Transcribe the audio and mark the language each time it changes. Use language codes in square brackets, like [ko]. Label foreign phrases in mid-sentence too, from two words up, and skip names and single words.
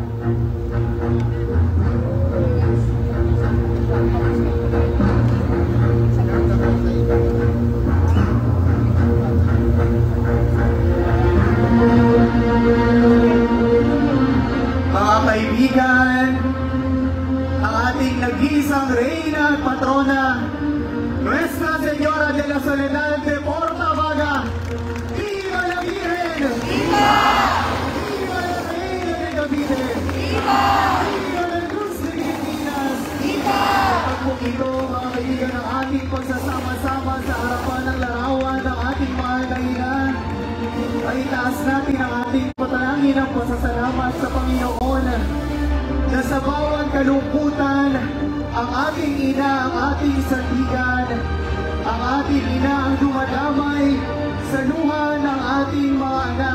[tl] Mga kaibigan, ang ating nag-iisang reyna at patrona, Nuestra Señora de la Soledad de Portabaga, [es] Viva la Virgen! Viva! Viva la Reina de Cavite! Viva! Viva la Luz de Pilipinas! Viva! [tl] At kung ito, mga kaibigan, ang ating pagsasama-sama sa harapan ng larawan ng ating mahal na ina, ay itaas natin ang ating patalangin ng pasasalamat sa Panginoon na sa bawat kalungkutan, ang ating ina, ang ating sandigan, ang ating ina ang dumadamay sa luha ng ating mga anak.